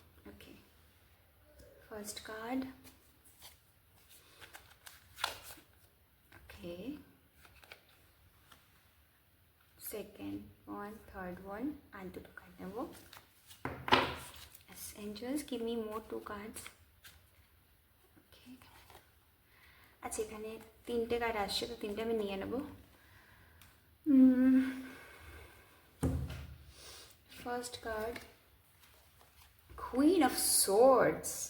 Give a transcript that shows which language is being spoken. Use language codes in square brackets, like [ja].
[en] Okay, first card. Okay, second one, third one, and two card number. Yes, angels, give me more 2 cards. [bn] Okay, আচ্ছা এখানে 3টে card আসছে, তো 3টে আমি নিয়ে নেব। [en] First card, Queen of Swords.